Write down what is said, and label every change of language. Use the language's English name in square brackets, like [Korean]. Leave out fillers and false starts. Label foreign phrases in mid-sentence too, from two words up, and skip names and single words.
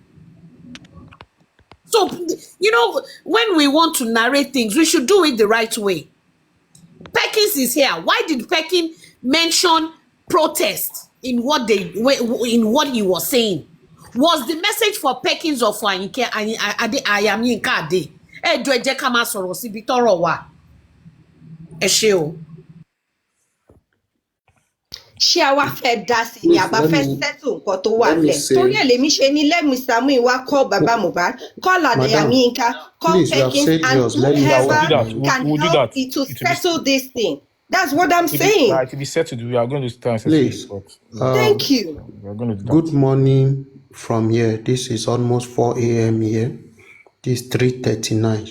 [English] So, when we want to narrate things, we should do it the right way. Perkins is here. Why did Perkins mention protest in what he was saying? Was the message for Perkins or for Ayami Nkade? [Yoruba] Do ẹ jẹ́ ká máa sọ̀rọ̀ síbi tọ́rọ̀ wà. Ẹ ṣé o. Ṣé a wá fẹ́ dá sí ni àbá fẹ́ settle nǹkan tó wà lẹ̀? Torí ẹ̀ lèmi ṣe ní [English] let Mr. Muyiwa call Baba Mohbad, call Ayami Nka, call Perkins, and whoever can help it to settle this thing. That's what I'm saying. To be settled, we are going to stand. Please. Thank you. We are going to do that. Good morning from here. This is almost 4 a.m. here. This is 3:39.